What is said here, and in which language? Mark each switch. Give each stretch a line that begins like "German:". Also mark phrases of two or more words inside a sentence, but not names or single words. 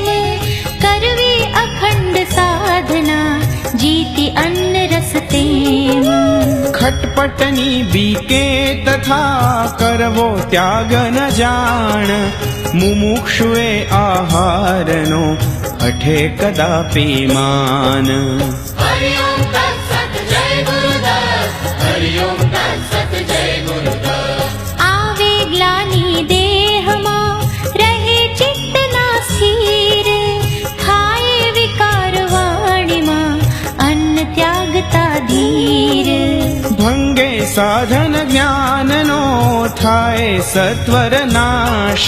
Gujarati: કરવી અખંડ સાધના જીતી અન્ન રસ તેમ. ખટપટની બીકે તથા કરવો ત્યાગ ન જાણ. મુમુક્ષુએ આહારનો હઠે કદાપી માન.
Sanskrit: हरि ओम तत्सत जय गुरुदत्त. हरि ओम तत्सत जय गुरुदत्त.
Gujarati: આવે ગ્લાનિ દેહમાં રહે ચિત્તના સ્થિર. થાય વિકાર વાણીમાં અન્ન ત્યાગતા ધીર. ભંગે સાધન જ્ઞાનનો થાય સત્વર નાશ.